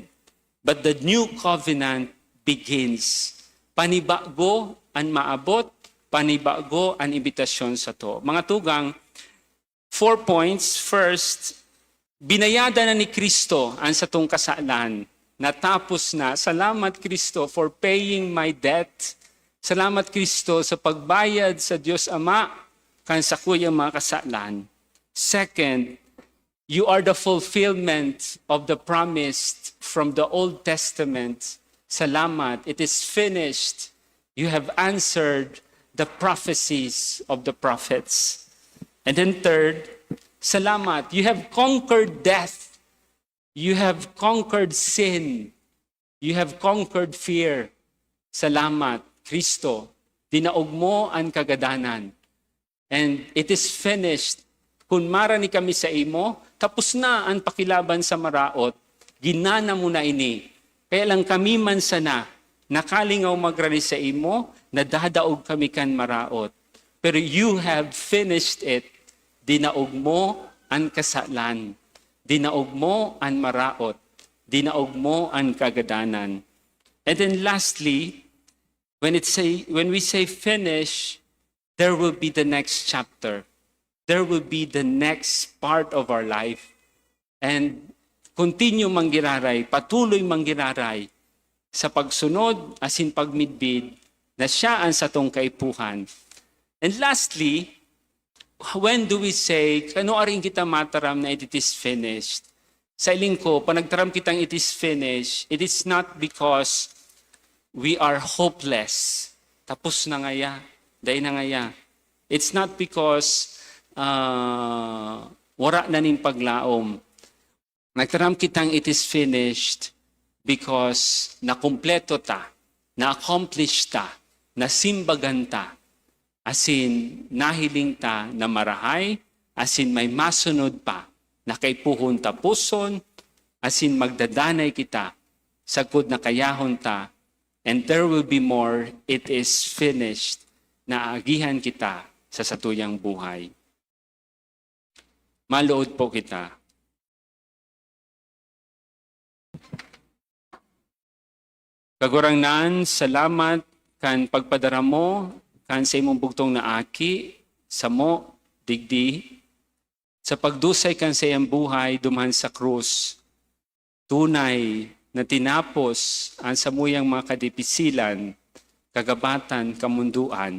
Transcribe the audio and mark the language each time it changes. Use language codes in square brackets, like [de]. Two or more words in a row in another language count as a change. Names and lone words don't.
[en] But the new covenant begins. [bik] Panibago ang maabot, panibago ang imbitasyon sa to. Mga tugang, 4 points. First, binayada na ni Kristo ang satong kasalan. Natapos na. Salamat Kristo [en] for paying my debt. [bik] Salamat Kristo sa pagbayad sa Diyos Ama kan sa kuyang mga kasalan. [en] Second, you are the fulfillment of the promise from the Old Testament. Salamat, it is finished. You have answered the prophecies of the prophets. And then third, salamat, you have conquered death. You have conquered sin. You have conquered fear. [bik] Salamat, Kristo. Dinaog mo ang kagadanan. [en] And it is finished. [bik] Kung marani kami sa imo, tapos na ang pakilaban sa maraot, ginana mo na ini. Kaya lang kami man sana, nakalingaw magrani sa imo, nadadaog kami kan maraot. [en] Pero you have finished it. [bik] Dinaog mo ang kasalan. Dinaog mo ang maraot. Dinaog mo ang kagadanan. [en] And then lastly, when we say finish, there will be the next chapter. There will be the next part of our life. And continue [bik] manggiraray, patuloy manggiraray sa pagsunod, asin pagmidbid, na siya ang satong kaipuhan. [en] And lastly, when do we say, [bik] kano aring kita mataram na [en] it is finished? [bik] Sa iling ko, panagtaram kitang [en] it is finished, it is not because we are hopeless. [bik] Tapos na ngaya, day na ngaya. [en] It's not because [bik] wara na ning paglaom. Nagtaram kitang [en] it is finished [bik] because nakumpleto ta, na-accomplish ta, nasimbagan ta, asin nahiling ta na marahay, asin may masunod pa, na kay puhon tapuson, asin magdadanay kita, sagkod na kayahon ta, and there will be more, it is finished, na agihan kita sa satuyang buhay. Maluod po kita. Kagurangnan, salamat kan pagpadara mo, kan sa imong bugtong na aki, sa mo, digdi, sa pagdusay kan sa iyang buhay, duman sa krus, tunay na tinapos ang samuyang mga kadipisilan, kagabatan, kamunduan.